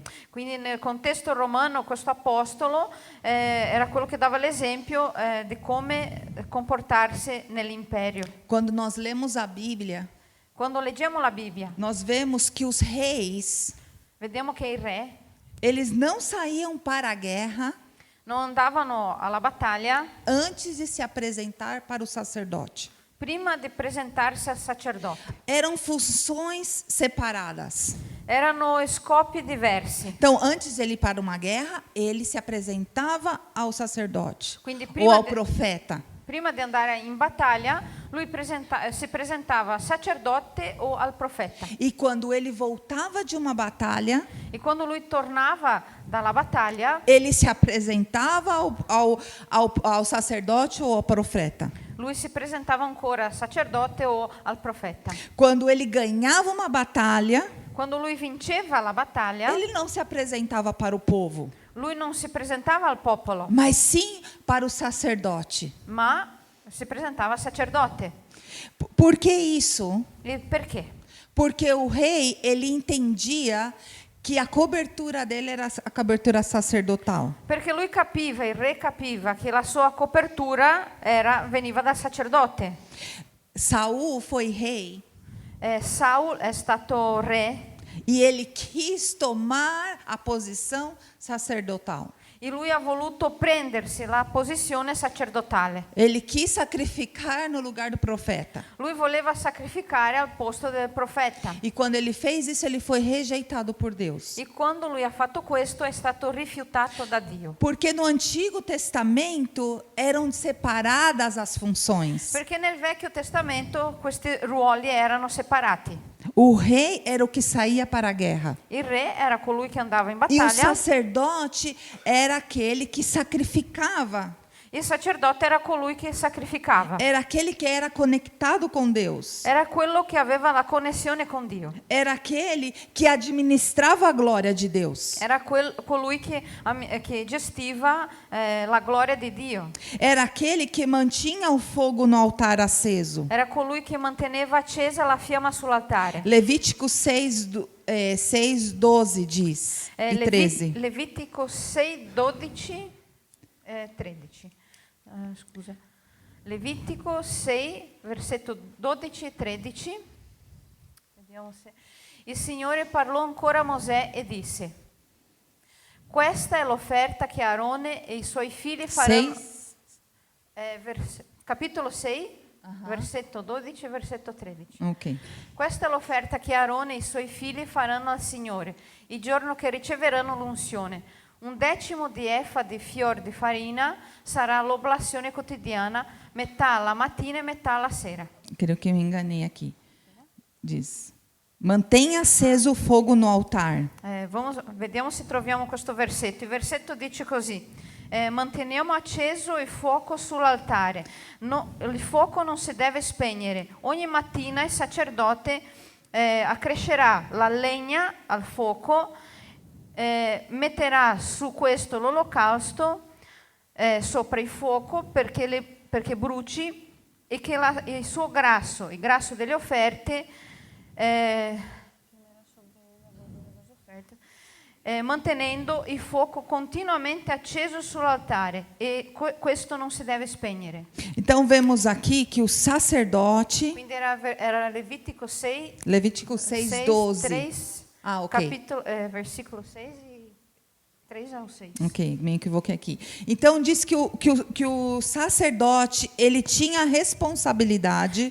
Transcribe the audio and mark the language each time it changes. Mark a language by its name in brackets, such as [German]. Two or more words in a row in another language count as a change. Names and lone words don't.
[Italian] quindi nel contesto romano, questo apostolo era quello che dava l'esempio di come comportarsi nell'imperio. [Portuguese] Quando nós lemos a Bíblia, [Italian] Quando leggiamo la Bibbia, [Portuguese] nós vemos que os reis, [Italian] vediamo che i re [Portuguese] eles não saíam para a guerra [Italian] non andavano alla battaglia [Portuguese] antes de se apresentar para o sacerdote. [Italian] prima di presentarsi al sacerdote. [Portuguese] Eram funções separadas. [Italian] Erano scopi diversi. [Portuguese] Então, antes de ele ir para uma guerra, ele se apresentava ao sacerdote [Italian] Quindi [Portuguese] ou ao profeta. [Italian] prima di andare in battaglia, lui si presentava al sacerdote o al profeta. [Portuguese] E quando ele voltava de uma batalha, [Italian] E quando lui tornava dalla battaglia, [Portuguese] ele se apresentava ao sacerdote ou ao profeta. [Italian] lui si presentava ancora al sacerdote o al profeta. [Portuguese] Quando ele ganhava uma batalha, [Italian] Quando lui vinceva la battaglia, [Portuguese] ele não se apresentava para o povo, [Italian] lui non si presentava al popolo, [Portuguese] mas sim para o sacerdote. [Italian] ma si presentava al sacerdote. [Portuguese] Por que isso? [Italian] E perché? [Portuguese] Porque o rei, ele entendia que a cobertura dele era a cobertura sacerdotal. [Italian] Perché lui capiva, il re capiva che la sua copertura veniva dal sacerdote. [Portuguese] Saul foi rei [Italian] Saul è stato re [Portuguese] e ele quis tomar a posição sacerdotal. [Italian] e lui ha voluto prendersi la posizione sacerdotale. [Portuguese] Ele quis sacrificar no lugar do profeta. [Italian] Lui voleva sacrificare al posto del profeta. [Portuguese] E quando ele fez isso, ele foi rejeitado por Deus. [Italian] E quando lui ha fatto questo è stato rifiutato da Dio. [Portuguese] Porque no Antigo Testamento eram separadas as funções. [Italian] Perché nel Vecchio Testamento questi ruoli erano separati. [Portuguese] O rei era o que saía para a guerra. [Italian] Il re era colui che andava in [Portuguese] E o [Italian] battaglia. [Portuguese] sacerdote era aquele que sacrificava. [Italian] Il sacerdote era colui che sacrificava. [Portuguese] Era aquele que era conectado com Deus. [Italian] Era quello che aveva la connessione con Dio. [Portuguese] Era aquele que administrava a glória de Deus. [Italian] Era colui che gestiva la gloria di Dio. [Portuguese] Era aquele que mantinha o fogo no altar aceso. [Italian] Era colui che manteneva accesa la fiamma sull'altare. [Portuguese] Levítico 6:12 diz, e 13. [Italian] Levitico 6, 12, 13. Scusa. Levitico 6, versetto 12 e 13. Vediamo se... Il Signore parlò ancora a Mosè e disse: questa è l'offerta che Aarone e i suoi figli faranno. Capitolo 6, versetto 12 e versetto 13. Ok. Questa è l'offerta che Aarone e i suoi figli faranno al Signore il giorno che riceveranno l'unzione. 1/10 di efa di fior di farina sarà l'oblazione quotidiana, metà alla mattina e metà alla sera. [Portuguese] Creio que me enganei aqui. Diz: mantenha aceso o fogo no altar. [Italian] Vediamo se troviamo questo versetto. Il versetto dice così: manteniamo acceso il fuoco sull'altare. Il fuoco non si deve spegnere. Ogni mattina il sacerdote accrescerà la legna al fuoco, metterà su questo l'olocausto sopra il fuoco perché bruci e che il suo grasso, il grasso delle offerte, mantenendo il fuoco continuamente acceso sull'altare, e questo non si deve spegnere. [Portuguese] Então vemos aqui que o sacerdote, [Italian] Quindi era Levitico 6, [Portuguese] Levítico 6:12. 3, [Italian] Ah, ok. capitolo, [Portuguese] versículo 6 e 3 ao 6. Ok, me equivoquei aqui. Então diz que o sacerdote, ele tinha a responsabilidade